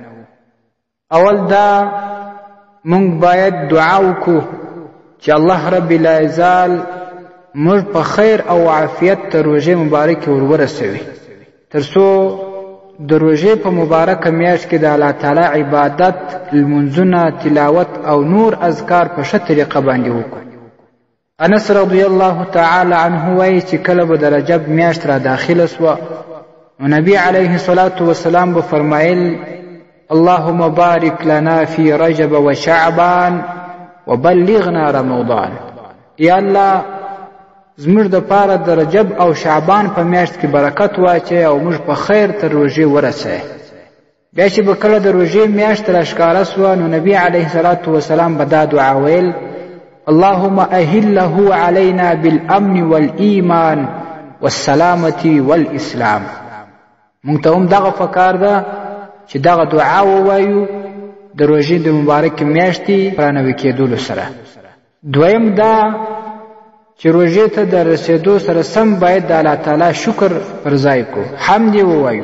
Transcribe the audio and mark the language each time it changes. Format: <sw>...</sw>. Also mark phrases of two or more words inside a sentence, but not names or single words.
<ps>اول دا موږ باید دعا وکړو چې الله رب العزال موږ په خیر او عافیت ته روژې مبارکې ورورسوي، تر څو د روژې په مبارکه میاشت کې د الله تعالی عبادت، لمونځونه، تلاوت او نور اذکار په ښه طریقه باندې وکړو. انس</ps> <ar>رضی الله تعالی عنه</ar> <ps>وایي چې کله به د رجب میاشت را داخله سوه نو نبی</ps> <ar>علیه الصلاة والسلام</ar> <ps>به فرمایل:</ps> <ar>اللهم بارک لنا فی رجب و شعبان وبلغنا رمضان.</ar> <ps>یا الله زموږ دپاره د رجب او شعبان په میاشت کې برکت واچوې او موږ په خیر تر روژې ورسوې. بیا چې به کله د روژې میاشت راښکاره سوه نو نبی</ps> <ar>علیه الصلاة والسلام</ar> <ps>به دا دعا ویل:</ps> <ar>اللهم أهله علينا بالأمن والإيمان والسلامة والإسلام.</ar> <ps>مونږ ته هم دغه پکار ده چې دغه دعا ووایو د روژې د مبارکې میاشتې رانوي کېدلو سره. دویم دا چې روژې ته د رسېدو سره سم باید د الله تعالی شکر پر ځای کو، حمد یې ووایو.</ps>